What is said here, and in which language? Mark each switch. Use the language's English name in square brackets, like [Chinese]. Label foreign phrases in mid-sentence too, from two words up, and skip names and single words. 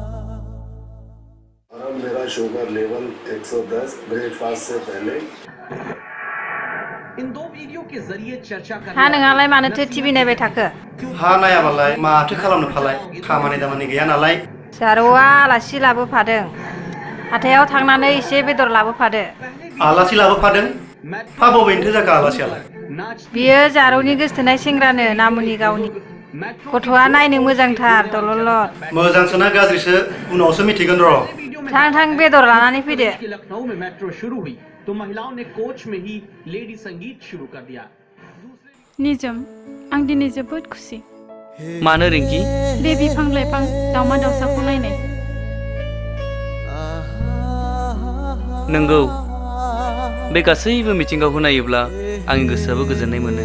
[English] sugar level [Hindi] 110 ब्रेकफास्ट से पहले [Bodo] हा नोंहालाय मानोथो टिभि नायबाय थाखो हा नायाबालाय माथो खालामनो फालाय खामानि दामानि गैया नालाय जारौआ आलासि लाबोफादों हाथायाव थांनानै एसे बेदर लाबोफादो आलासि लाबोफादों फा बबेनिथो जाखो आलासियालाय बियो जारौनि गोसथोनाय सेंग्रानो नामुनि गावनि गथ'आ नायनो मोजांथार दलदलद मोजांसोना गाज्रिसो उनावसो मिथिगोन र' थां थां बेदर लानानै फैदो [Hindi] लखनऊ में मेट्रो शुरू हुई तो महिलाओं ने कोच में ही लेडी संगीत शुरू कर दिया [Bodo] निजोम आं दिनै जोबोद खुसि मानो रिंकि बे बिफां लाइफां दावमा दावसाखौ नायनाय नंगौ बे गासैबो मिथिंगाखौ नायोब्ला आंनि गोसोआबो गोजोननाय मोनो